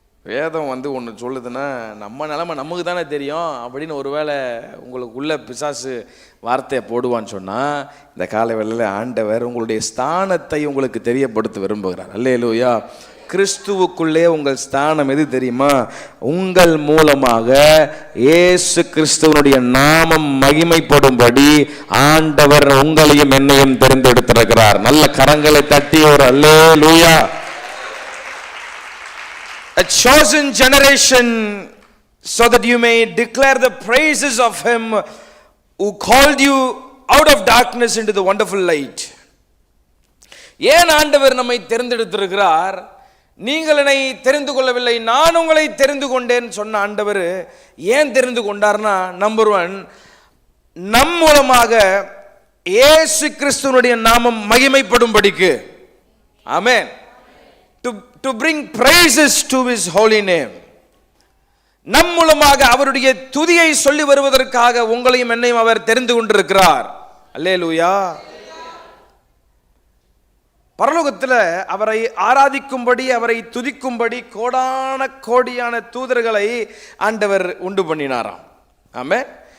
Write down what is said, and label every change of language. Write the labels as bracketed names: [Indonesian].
[Tamil] வேதம் ஒன்று சொல்லுதுன்னா நம்ம நிலைமை நமக்கு தானே தெரியும் அப்படின்னு ஒருவேளை உங்களுக்குள்ள பிசாசு வார்த்தையை போடுவான்னு சொன்னால், இந்த காலை வேளையில் ஆண்டவர் உங்களுடைய ஸ்தானத்தை உங்களுக்கு தெரியப்படுத்த விரும்புகிறார். அல்லேலூயா. கிறிஸ்துவுக்குள்ளே உங்கள் ஸ்தானம் எது தெரியுமா? உங்கள் மூலமாக இயேசு கிறிஸ்துவனுடைய நாமம் மகிமைப்படும்படி ஆண்டவர் உங்களையும் என்னையும் தெரிந்தெடுத்திருக்கிறார். நல்ல கரங்களை தட்டி ஒரு அல்லேலூயா. [English] A chosen generation, so that you may declare the praises of him who called you out of darkness into the wonderful light. [Tamil] ஏன் ஆண்டவர் நம்மை தெரிந்தெடுத்திருக்கிறார்? நீங்கள் என்னை தெரிந்து கொள்ளவில்லை, நான் உங்களை தெரிந்து கொண்டேன் சொன்ன ஆண்டவர் ஏன் தெரிந்து கொண்டார்னா, நம்பர் 1, நம் மூலமாக இயேசு கிறிஸ்துவனுடைய நாமம் மகிமைப்படும்படிக்கு. ஆமென். [English] To bring praises to his holy name. [Tamil] நம் மூலமாக அவருடைய துதியை சொல்லி வருவதற்காக உங்களையும் என்னையும் அவர் தெரிந்து கொண்டிருக்கிறார். அல்லேலூயா. பரலோகத்தில் அவரை ஆராதிக்கும்படி, அவரை துதிக்கும்படி கோடான கோடியான தூதர்களை ஆண்டவர் உண்டு பண்ணினாராம். ஆமென்.